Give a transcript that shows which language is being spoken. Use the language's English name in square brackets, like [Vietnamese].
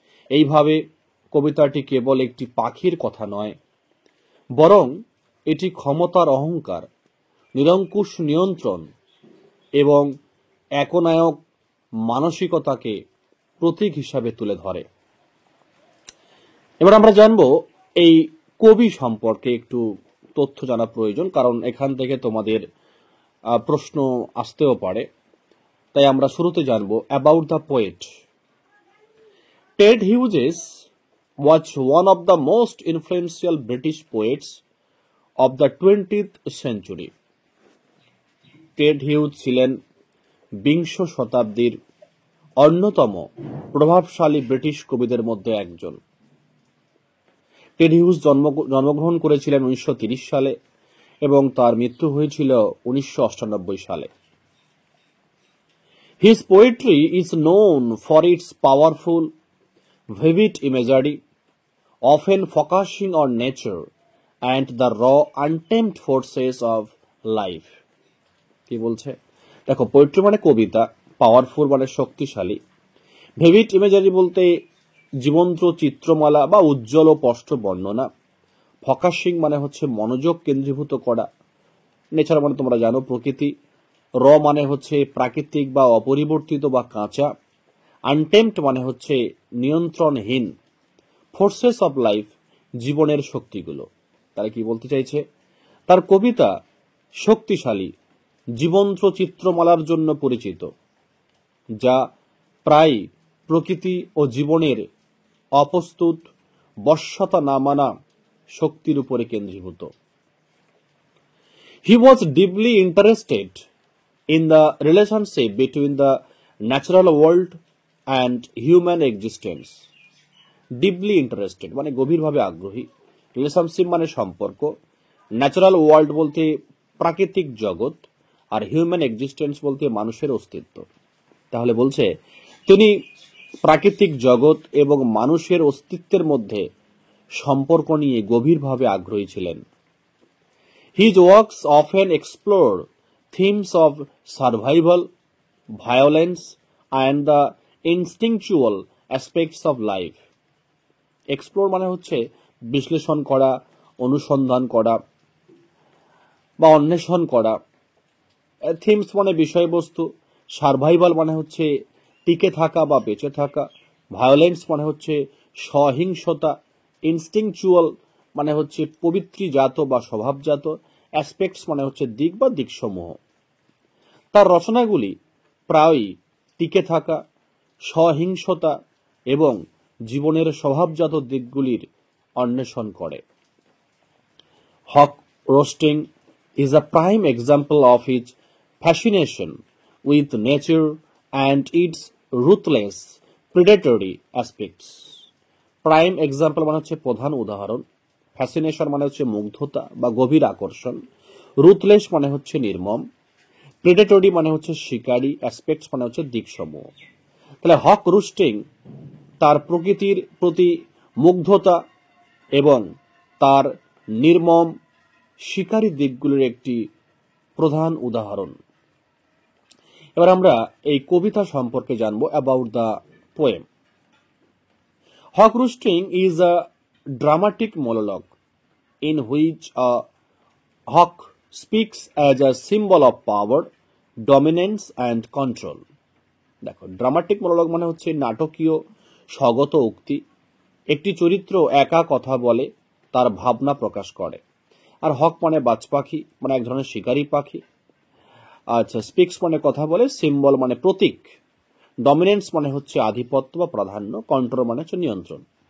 [Bangla] এইভাবে কবিতাটি কেবল একটি পাখির কথা নয়, বরং এটি ক্ষমতার অহংকার, নিরঙ্কুশ নিয়ন্ত্রণ এবং একনায়ক মানসিকতাকে প্রতীক হিসাবে তুলে ধরে। এবার আমরা জানব এই কবি সম্পর্কে একটু তথ্য জানা প্রয়োজন, কারণ এখান থেকে তোমাদের প্রশ্ন আসতেও পারে। তাই আমরা শুরুতে জানব [English] About the poet. Ted Hughes was one of the most influential British poets of the 20th century. [Bangla] Ted huge ছিলেন বিংশ শতাব্দীর অন্যতম প্রভাবশালী ব্রিটিশ কবিদের মধ্যে একজন। টেড হিউজ জন্মগ্রহণ করেছিলেন 1930 সালে এবং তার মৃত্যু হয়েছিল 1998 সালে। [English] His poetry is known for its powerful, vivid imagery, often focusing on nature and the raw, untamed forces of life. [Bangla] কি বলছে? দেখো, পোয়েট্রি মানে কবিতা, পাওয়ারফুল মানে শক্তিশালী, ভিভিড ইমেজারি বলতে জীবন্ত চিত্রমালা বা উজ্জ্বল ও স্পষ্ট বর্ণনা, ফোকাসিং মানে হচ্ছে মনোযোগ কেন্দ্রীভূত করা, নেচার মানে তোমরা জানো প্রকৃতি, র মানে হচ্ছে প্রাকৃতিক বা অপরিবর্তিত বা কাঁচা, আনটেম্পড মানে হচ্ছে নিয়ন্ত্রণহীন, ফোর্সেস অফ লাইফ জীবনের শক্তিগুলো। তারা কি বলতে চাইছে? তার কবিতা শক্তিশালী, জীবন্ত চিত্রমালার জন্য পরিচিত, যা প্রায় প্রকৃতি ও জীবনের অপ্রস্তুত, বশ্যতা না মানা শক্তির উপরে কেন্দ্রীভূত। [English] He was deeply interested in the relationship between the natural world and human existence. [Bangla] Deeply interested মানে গভীরভাবে আগ্রহী, রিলেশনশিপ মানে সম্পর্ক, ন্যাচারাল ওয়ার্ল্ড বলতে প্রাকৃতিক জগৎ, আর হিউম্যান এক্সিস্টেন্স বলতে মানুষের অস্তিত্ব। তাহলে বলছে তিনি প্রাকৃতিক জগৎ এবং মানুষের অস্তিত্বের মধ্যে সম্পর্ক নিয়ে গভীরভাবে আগ্রহী ছিলেন। [English] His works often explore themes of survival, violence, and the instinctual aspects of life. [Bangla] Explore মানে হচ্ছে বিশ্লেষণ করা, অনুসন্ধান করা বা অন্বেষণ করা। থিমস মানে বিষয়বস্তু, সার্ভাইভাল মানে হচ্ছে টিকে থাকা বা বেঁচে থাকা, ভায়োলেন্স মানে হচ্ছে সহিংসতা, ইনস্টিংচুয়াল মানে হচ্ছে প্রবৃত্তিজাত বা স্বভাবজাত, অ্যাসপেক্টস মানে হচ্ছে দিক বা দিকসমূহ। তার রচনাগুলি প্রায়ই টিকে থাকা, সহিংসতা এবং জীবনের স্বভাবজাত দিকগুলির অন্বেষণ করে। [English] Hawk Roosting is a prime example of his fascination with nature and its ruthless predatory aspects. [Bangla] Prime example মানে হচ্ছে প্রধান উদাহরণ, ফ্যাসিনেশন মানে হচ্ছে মুগ্ধতা বা গভীর আকর্ষণ, রুথলেস মানে হচ্ছে নির্মম, প্রেডেটরি মানে হচ্ছে শিকারী, অ্যাসপেক্টস মানে হচ্ছে দিকসমূহ। তাহলে হক রুস্টিং তার প্রকৃতির প্রতি মুগ্ধতা এবং তার নির্মম শিকারী দিকগুলির একটি প্রধান উদাহরণ। এবার আমরা এই কবিতা সম্পর্কে জানবো, [English] About the poem. Hawk Roosting is a dramatic monologue in which a hawk speaks as a symbol of power, dominance and control. [Bangla] দেখো, ড্রামাটিক মোনোলগ মানে হচ্ছে নাটকীয় স্বগত উক্তি। একটি চরিত্র একা কথা বলে, তার ভাবনা প্রকাশ করে। আর হক মানে বাজ পাখি, মানে এক ধরনের শিকারী পাখি। আচ্ছা, স্পিক্স মানে কথা বলে, সিম্বল মানে প্রতীক, ডমিনেন্স মানে হচ্ছে আধিপত্য বা প্রাধান্য, কন্ট্রোল মানে হচ্ছে নিয়ন্ত্রণ।